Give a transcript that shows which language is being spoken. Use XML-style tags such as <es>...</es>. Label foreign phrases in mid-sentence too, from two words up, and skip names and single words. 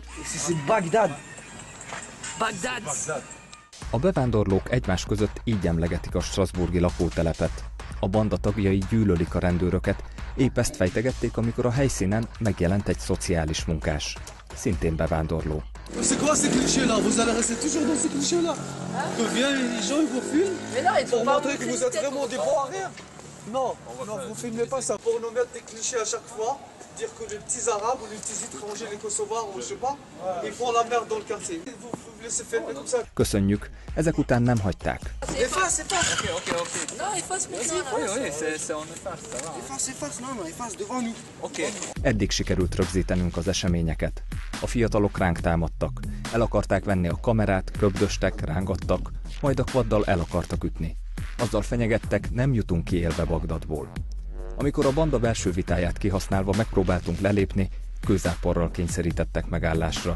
<hu>A bevándorlók egymás között így emlegetik a strasbourgi lakótelepet. A banda tagjai gyűlölik a rendőröket, épp ezt fejtegették, amikor a helyszínen megjelent egy szociális munkás, szintén bevándorló.</hu> <fr>C'est quoi ces clichés-là? Vous allez rester toujours dans ces clichés-là? Que viennent les gens, ils vous filment? Pour montrer que vous êtes vraiment des bons à rien? Non, non, vous filmez pas ça. Pour nous mettre des clichés à chaque fois, dire que les petits arabes ou les petits étrangers, les kosovars ou je sais pas, ils font la merde dans le quartier. Vous laissez filmer comme ça.</fr> <hu>Köszönjük, ezek után nem hagyták.</hu> <fr>Efface. Non, efface, Oui, c'est on efface, ça va. Efface, non, efface devant nous. Ok.</fr> <hu>Eddig sikerült rögzítenünk az eseményeket. A fiatalok ránk támadtak, el akarták venni a kamerát, köbdöstek, rángattak, majd a kvaddal el akartak ütni. Azzal fenyegettek, nem jutunk ki élve Bagdadból. Amikor a banda belső vitáját kihasználva megpróbáltunk lelépni, kőzáporral kényszerítettek megállásra.</hu>